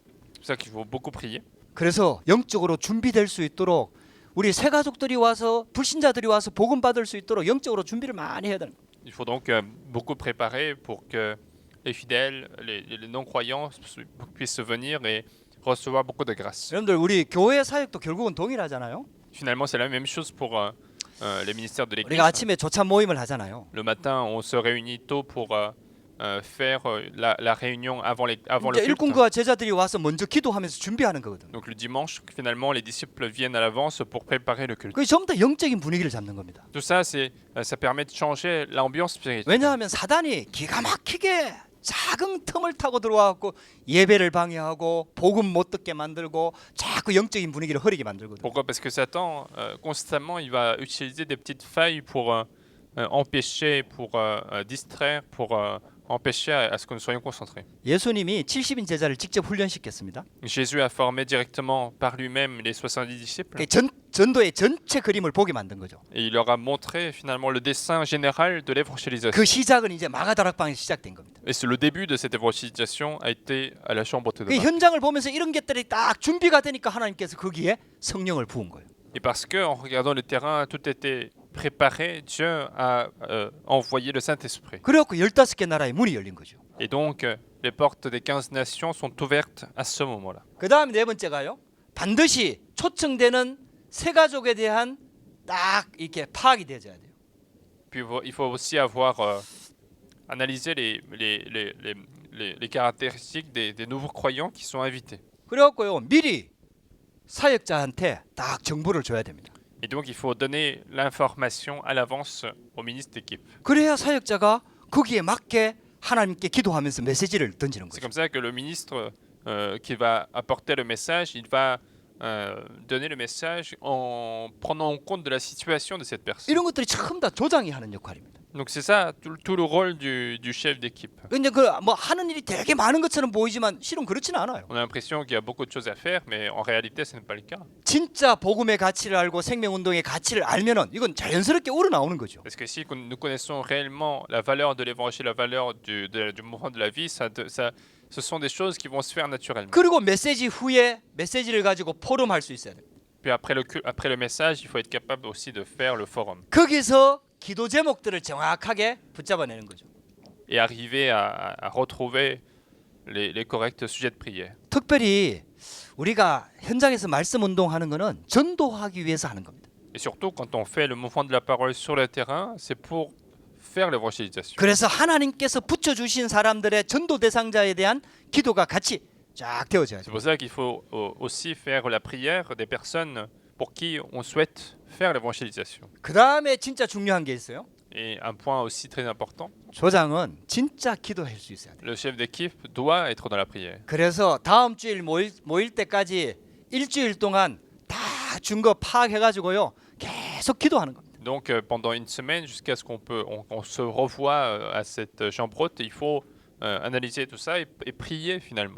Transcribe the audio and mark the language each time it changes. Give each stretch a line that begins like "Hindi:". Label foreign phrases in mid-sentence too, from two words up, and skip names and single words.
French: C'est pour ça qu'il faut beaucoup prier.
Korean: 그래서 영적으로 준비될 수 있도록 우리 새 가족들이 와서 불신자들이 와서 복음 받을 수 있도록 영적으로 준비를 많이 해야 되는 거예요.
French: Il faut donc beaucoup préparer pour que les fidèles, les non-croyants puissent venir et recevoir beaucoup de grâce.
Korean: 여러분들 우리 교회 사역도 결국은 동일하잖아요.
French: Finalement, c'est la même chose pour les ministères de l'Église.
Korean: 우리가 아침에 조찬 모임을 하잖아요.
French: Le matin, on se réunit tôt pour faire la réunion avant le culte.
Korean: 일꾼과 제자들이 와서 먼저 기도하면서 준비하는 거거든요.
French: Donc le dimanche, finalement, les disciples viennent à l'avance pour préparer le culte.
Korean: 그게 전부 다 영적인 분위기를 잡는 겁니다.
French: Tout ça, ça permet de changer l'ambiance spirituelle.
Korean: 왜냐하면 사단이 기가 막히게 작은 틈을 타고 들어와갖고 예배를 방해하고 복음 못 듣게 만들고 자꾸 영적인 분위기를 흐리게 만들거든요.
French: Pourquoi? Parce que Satan, constamment, il va utiliser des petites failles pour empêcher, pour distraire, pour empêcher à ce que nous soyons concentrés.
Korean: 예수님이 70인 제자를 직접 훈련시켰습니다.
French: Jésus a formé directement par lui-même les 70 disciples
Korean: 전도의 전체 그림을 보게 만든 거죠.
French: et il leur a montré finalement le dessin général de l'évangélisation.
Korean: 그 시작은 이제 마가다락방에서 시작된 겁니다.
French: Et le début de cette évangélisation a été à la chambre 그 orthodoxe.
Korean: 현장을 보면서 이런 것들이 딱 준비가 되니까 하나님께서 거기에 성령을 부은 거예요.
French: Et parce que en regardant le terrain, tout était préparé, Dieu a envoyé le Saint-Esprit.
Korean: 그래갖고 15개 나라의 문이 열린 거죠.
French: Et donc, les portes des 15 nations sont ouvertes à ce moment-là.
Korean: 그 다음에 네 번째가요. 반드시 초청되는 새 가족에 대한 딱 이렇게 파악이 되어야 돼요.
French: Puis il faut aussi avoir analysé les caractéristiques des nouveaux croyants qui sont invités.
Korean: 그래갖고요 미리 사역자한테 딱 정보를 줘야 됩니다.
French: Et donc, il faut donner l'information à l'avance au ministre d'équipe.
Korean: 그래야 사역자가 거기에 맞게 하나님께 기도하면서 메시지를 던지는
French: C'est
Korean: 거죠.
French: comme ça que le ministre qui va apporter le message, il va donner le message en prenant en compte de la situation de cette personne.
Korean: 이런 것들이 전부 다 조장이 하는 역할입니다.
French: Donc c'est ça tout le rôle du chef d'équipe.
Korean: 근데 그 뭐 하는 일이 되게 많은 것처럼 보이지만 실은 그렇지는 않아요.
French: On a l'impression qu'il y a beaucoup de choses à faire, mais en réalité, ce n'est pas le cas.
Korean: 진짜 복음의 가치를 알고 생명운동의 가치를 알면은 이건 자연스럽게 우러나오는 거죠.
French: Parce que si nous connaissons réellement la valeur de l'évangile, la valeur du mouvement de la vie, ce sont des choses qui vont se faire naturellement.
Korean: 그리고 메시지 후에 메시지를 가지고 포럼할 수 있어야 돼요.
French: Puis après le message, il faut être capable aussi de faire le forum.
Korean: 거기서 기도 제목들을 정확하게 붙잡아내는 거죠.
French: et arriver à retrouver les corrects sujets de prière.
Korean: 특별히 우리가 현장에서 말씀 운동하는 거는 전도하기 위해서 하는 겁니다.
French: Et surtout, quand on fait le mouvement de la parole sur le terrain, c'est pour faire l'évangélisation.
Korean: 그래서 하나님께서 붙여주신 사람들의 전도 대상자에 대한 기도가 같이 쫙 되어져야죠.
French: C'est pour ça qu'il faut aussi faire la prière des personnes pour qui on souhaite faire l'évangélisation.
Korean: 그 다음에 진짜 중요한 게 있어요.
French: Et un point aussi très important,
Korean: 조장은 진짜 기도할 수 있어야 돼요.
French: le chef d'équipe doit être dans la prière.
Korean: 그래서 다음 주일 모일 때까지 일주일 동안 다 준 거 파악해가지고요 계속 기도하는 겁니다.
French: Donc pendant une semaine, jusqu'à ce qu'on se revoie à cette chambre haute, il faut analyser tout ça et prier finalement.